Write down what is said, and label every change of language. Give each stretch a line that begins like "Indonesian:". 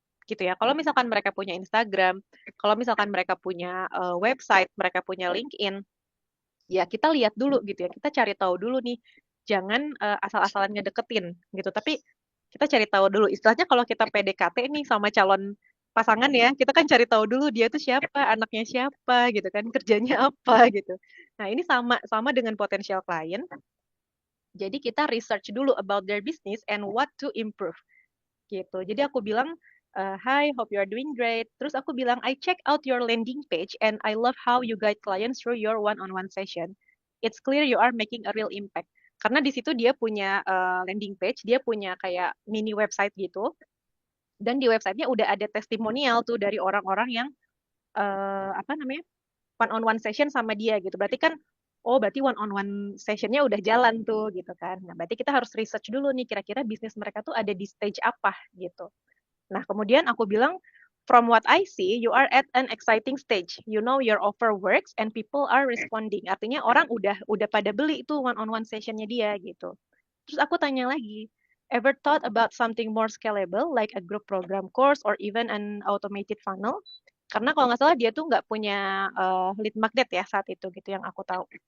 Indonesian: Gitu ya. Kalau misalkan mereka punya Instagram, kalau misalkan mereka punya website, mereka punya LinkedIn, ya kita lihat dulu gitu ya. Kita cari tahu dulu nih. Jangan asal-asalan ngedeketin gitu. Tapi kita cari tahu dulu. Istilahnya kalau kita PDKT nih sama calon pasangan ya, kita kan cari tahu dulu dia tuh siapa, anaknya siapa gitu kan, kerjanya apa gitu. Nah, ini sama sama dengan potensial klien. Jadi kita research dulu
English: about their business and what to improve gitu.
Indonesian: Jadi aku bilang,
English: hi, hope you are doing great.
Indonesian: Terus aku bilang,
English: I check out your landing page and I love how you guide clients through your one-on-one session. It's clear you are making a real impact.
Indonesian: Karena di situ dia punya landing page, dia punya kayak mini website gitu. Dan di websitenya udah ada testimonial tuh dari orang-orang yang apa namanya one-on-one session sama dia gitu. Berarti kan, oh berarti one-on-one sessionnya udah jalan tuh gitu kan. Nah berarti kita harus research dulu nih kira-kira bisnis mereka tuh ada di stage apa gitu. Nah, kemudian aku bilang,
English: from what I see, you are at an exciting stage. You know your offer works and people are responding.
Indonesian: Artinya orang udah pada beli itu one-on-one sessionnya dia gitu. Terus aku tanya lagi,
English: ever thought about something more scalable like a group program course or even an automated funnel?
Indonesian: Karena kalau nggak salah dia tuh nggak punya lead magnet ya saat itu gitu yang aku tahu.